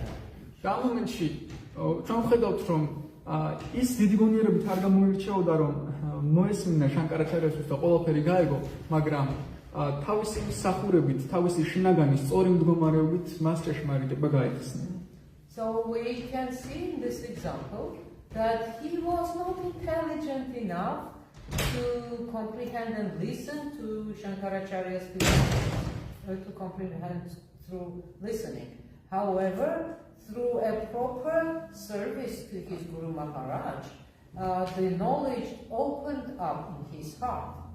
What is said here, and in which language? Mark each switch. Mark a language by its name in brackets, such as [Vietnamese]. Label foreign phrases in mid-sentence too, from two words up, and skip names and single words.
[Georgian] და ამ მომენტში ჩვენ ვხედავთ, რომ ის დიდი გონიერებით არ გამოირჩეოდა, რომ მოესმინა შანკარაჩარიასთვის და ყველაფერი გაეგო, მაგრამ თავისი მსახურებით, თავისი შინაგანის სწორი მდგომარეობით მას ჭეშმარიტება გაიხსნა. [English] So we can see in this example that he was not intelligent enough to comprehend and listen to Shankaracharya's philosophy, to comprehend through listening. However, through a proper service to his Guru Maharaj, the knowledge opened up in his heart.